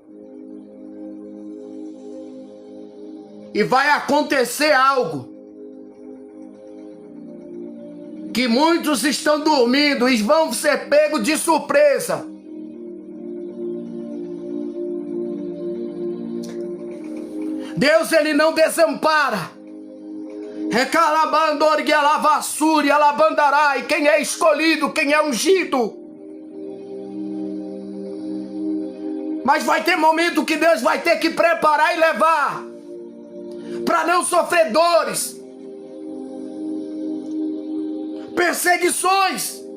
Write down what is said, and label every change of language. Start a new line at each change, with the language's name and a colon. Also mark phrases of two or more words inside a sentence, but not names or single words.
Portuguese: E vai acontecer algo que muitos estão dormindo e vão ser pegos de surpresa. Deus, Ele não desampara. Recalabandorgue alavassuri alabandarai. Quem é escolhido, quem é ungido. Mas vai ter momento que Deus vai ter que preparar e levar, para não sofrer dores, perseguições.